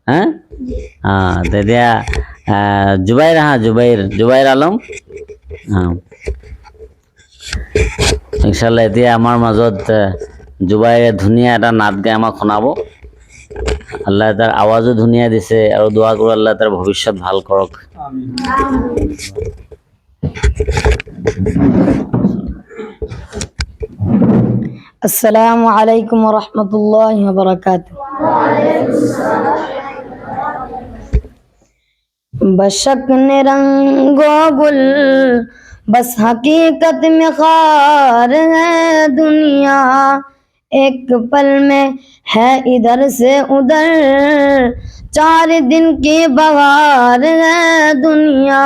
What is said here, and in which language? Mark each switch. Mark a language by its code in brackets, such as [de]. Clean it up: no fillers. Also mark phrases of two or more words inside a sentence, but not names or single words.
[as] তেতিয়া জুবাইৰ জুবাইৰ আলম ইনশাআল্লাহ এতিয়া আমাৰ মাজত জুবাইৰে ধুনীয়া এটা নাট গাই আমাক শুনাব। আল্লাহ তাৰ আৱাজো ধুনীয়া দিছে আৰু দোৱা কৰোঁ আল্লাহ তাৰ ভৱিষ্যত ভাল কৰক। [ar] السلام عليكم ورحمة الله وبركاته. [ur] بشک نے رنگ و گل بس حقیقت میں خار ہے دنیا، ایک پل میں ہے ادھر سے ادھر، 4 دن کی بہار ہے دنیا.